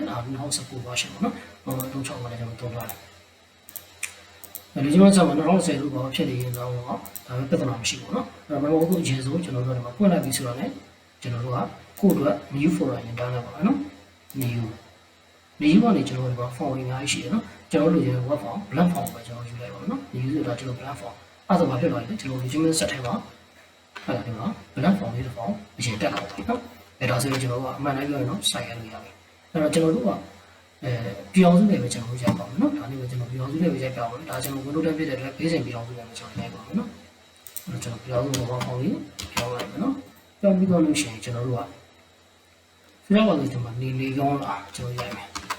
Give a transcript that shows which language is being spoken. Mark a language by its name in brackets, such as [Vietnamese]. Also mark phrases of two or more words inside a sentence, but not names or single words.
[Burmese] 2019 version ပေါ့နော်365လည်းကျွန်တော်သုံးထားတယ်အဲဒီကျွန်တော်ဆက်မှာ2010လို့ပေါ့ဖြစ်နေရင်တော့ဒါပဲပြဿနာမရှိဘူးနော်အဲ့တော့ဘယ်လိုအခုအရင်ဆုံးကျွန်တော်တို့ကဖွင့်လိုက်ပြီဆိုတော့လည်းကျွန်တော်တို့ကကိုယ့်အတွက် [English] new folder [Burmese] ရင်ထားလိုက်ပါမယ်နော် new ကနေကျွန်တော်တို့က form တွေအများကြီးရှိတယ်နော်ကျွန်တော်တို့ရဲ့ [English] web form blank form [Burmese] ပဲကျွန်တော်ယူလိုက်ပါမယ်နော်ဒီဆိုတာကျွန်တော် blank form အဲ့ဒါဘာဖြစ်သွားလဲကျွန်တော် [English] document set [Burmese] ထဲမှာဟုတ်လားဒီမှာ [English] blank form [Burmese] လေးတစ် form အရင်တက်အောင်ပါနော်အဲ့ဒါဆိုရင်ကျွန်တော်ကအမှန်တိုင်းပြောရင်တော့စိုက်ရလို့ရပြီအဲ့တော့ကျွန်တော်တို့ကပြည်အောင်စုနဲ့ပဲကျွန်တော်ရိုက်ပါမယ်နော်ဒါလေးပဲကျွန်တော်ပြည်အောင်စုနဲ့ပဲရိုက်ပြအောင်ဒါကျွန်တော် Windows 10ဖြစ်တဲ့အတွက် base ပြည်အောင်စုနဲ့ပဲကျွန်တော်ရိုက်ပါမယ်နော်အဲ့တော့ကျွန်တော်ပြည်အောင်စုနဲ့ [English] web form [Burmese] လေးပြောင်းလိုက်မယ်နော်ပြောင်းပြီးတော့လို့ရှိရင်ကျွန်တော်တို့ကဖျောက်ပါလို့ဒီမှာနေကောင်းလားကျွန်တော်ရိုက်မယ်